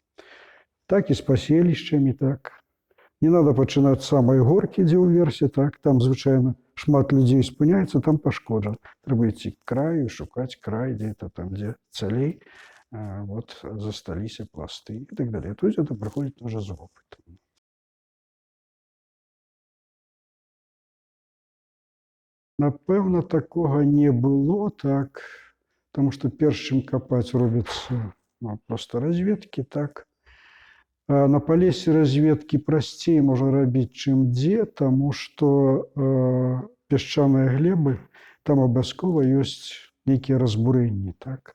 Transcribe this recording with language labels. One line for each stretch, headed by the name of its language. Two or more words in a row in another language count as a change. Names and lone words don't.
Belarusian: Так і з паселішчамі, так.
Russian: Не надо
Belarusian: пачынаць з самай горкі, дзе ўверсе, так, там звычайна шмат людзей спыняецца, там пашкоджана. Трэба ісці к краю, шукаць край, дзе-то там, дзе цалей, вот, засталіся пласты і так далее.
Russian: То есть это прыходзіць уже з опытом.
Belarusian: Напэўна, такога не было, так, таму што перш чым капаць робяцца проста разведкі, так. На палесе разведкі прасцей можна рабіць, чым дзе, таму што пясчаныя глебы, там абавязкова ёсць нейкія разбурэнні, так.